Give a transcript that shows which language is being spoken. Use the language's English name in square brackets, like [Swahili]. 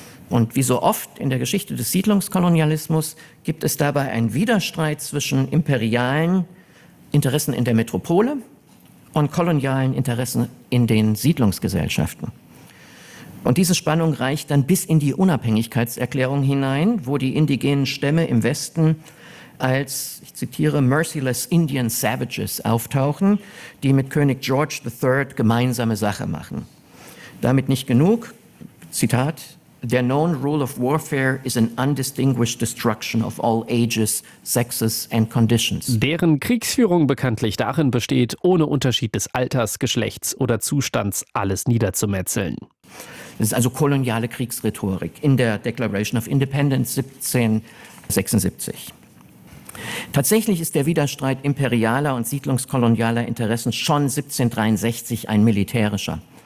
[German] Und wie so oft in der Geschichte des Siedlungskolonialismus gibt es dabei einen Widerstreit zwischen imperialen Interessen in der Metropole und kolonialen Interessen in den Siedlungsgesellschaften. Und diese Spannung reicht dann bis in die Unabhängigkeitserklärung hinein, wo die indigenen Stämme im Westen als, ich zitiere, [English] merciless Indian Savages [German] auftauchen, die mit König George III. Gemeinsame Sache machen. [English] Damit nicht genug, Zitat, "Their known rule of warfare is an undistinguished destruction of all ages, sexes and conditions." [German] Deren Kriegsführung bekanntlich darin besteht, ohne Unterschied des Alters, Geschlechts oder Zustands alles niederzumetzeln. Das ist also koloniale Kriegsrhetorik in der Declaration of Independence 1776. Tatsächlich ist der Widerstreit imperialer und siedlungskolonialer Interessen schon 1763 ein militärischer.